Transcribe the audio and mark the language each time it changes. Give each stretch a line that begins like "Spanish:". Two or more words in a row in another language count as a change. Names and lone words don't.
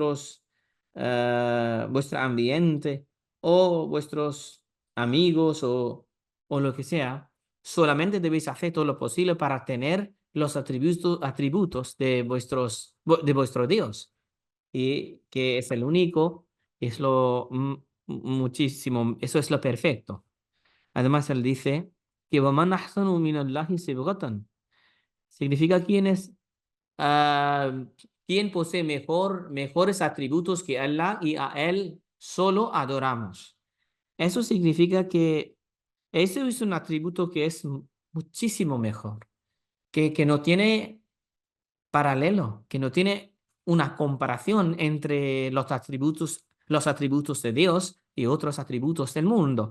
Spanish: vuestro ambiente o vuestros amigos o lo que sea, solamente debéis hacer todo lo posible para tener los atributos de vuestro Dios y que es el único, es muchísimo, eso es lo perfecto. Además, él dice que
Arabic: وَمَنْ أَحْسَنُ مِنَ اللَّهِ صِبْغَةً
Spanish: significa ah, quién posee mejores atributos que Allah y a él solo adoramos. Eso significa que ese es un atributo que es muchísimo mejor, que no tiene paralelo, que no tiene una comparación entre los atributos de Dios y otros atributos del mundo.